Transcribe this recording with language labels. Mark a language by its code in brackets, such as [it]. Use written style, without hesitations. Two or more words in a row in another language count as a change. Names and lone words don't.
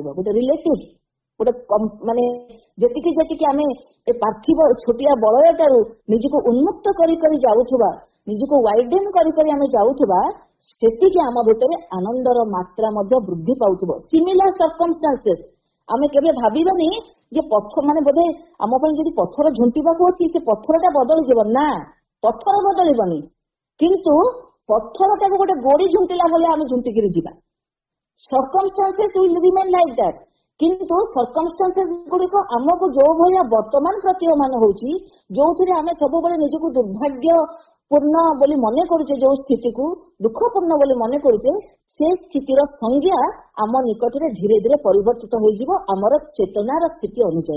[or] ଗୋଟେ ରିଲେଟିଭ, ଗୋଟେ ମାନେ ଯେତିକି ଯେତିକି ଆମେ ଏ ପାର୍ଥିବ ଛୋଟିଆ ବଳୟଟାରୁ ନିଜକୁ ଉନ୍ମୁକ୍ତ କରି କରି ଯାଉଥିବା, ନିଜକୁ ୱାଇଡେନ କରି କରି ଆମେ ଯାଉଥିବା, ସେତିକି ଆମ ଭିତରେ ଆନନ୍ଦର ମାତ୍ରା ମଧ୍ୟ ବୃଦ୍ଧି ପାଉଥିବ। [en] similar circumstances, [or] ଆମେ କେବେ ଭାବିବାନି ଯେ ମାନେ ବୋଧେ ଆମ ପାଇଁ ଯଦି ପଥର ଝୁଣ୍ଟିବାକୁ ଅଛି ସେ ପଥରଟା ବଦଳିଯିବ, ନା, ପଥର ବଦଳିବନି, କିନ୍ତୁ ପଥରଟାକୁ ଗୋଟେ ଗୋଡି ଝୁଣ୍ଟିଲା ଭଳିଆ ଆମେ ଝୁଣ୍ଟିକିରି ଯିବା। [en] circumstances will remain like that. [or] କିନ୍ତୁ circumstances ଗୁଡିକ ଆମକୁ ଯୋଉ ଭଳିଆ ବର୍ତ୍ତମାନ ପ୍ରତୀୟମାନ ହଉଛି, ଯୋଉଥିରେ ଆମେ ସବୁବେଳେ ନିଜକୁ ଦୁର୍ଭାଗ୍ୟପୂର୍ଣ୍ଣ ବୋଲି ମନେ କରୁଛେ, ଯୋଉ ସ୍ଥିତିକୁ ଦୁଃଖପୂର୍ଣ୍ଣ ବୋଲି ମନେ କରୁଛେ, ସେ ସ୍ଥିତିର ସଂଜ୍ଞା ଆମ ନିକଟରେ ଧୀରେ ଧୀରେ ପରିବର୍ତ୍ତିତ ହୋଇଯିବ ଆମର ଚେତନାର ସ୍ଥିତି ଅନୁଯାୟୀ।